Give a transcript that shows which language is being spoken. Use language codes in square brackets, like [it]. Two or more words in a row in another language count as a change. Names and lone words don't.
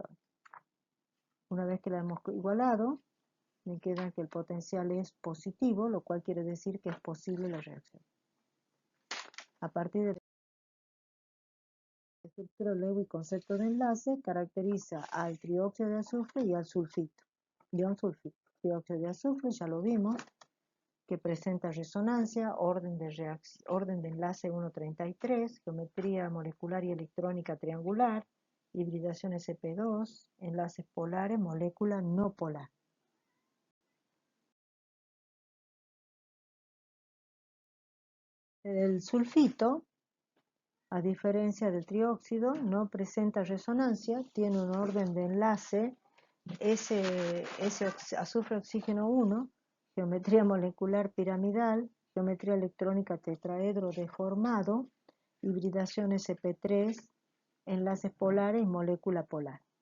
[es] Una vez que la hemos igualado, me queda que el potencial es positivo, lo cual quiere decir que es posible la reacción. A partir de la estructura Lewis y concepto de enlace, caracteriza al trióxido de azufre y al sulfito. Ion sulfito. Trióxido de azufre, ya lo vimos, que presenta resonancia, orden de enlace 1,33, geometría molecular y electrónica triangular, hibridación sp2, enlaces polares, molécula no polar. El sulfito, a diferencia del trióxido, no presenta resonancia, tiene un orden de enlace azufre-oxígeno 1, geometría molecular piramidal, geometría electrónica tetraedro deformado, hibridación sp3, enlaces polares y molécula polar.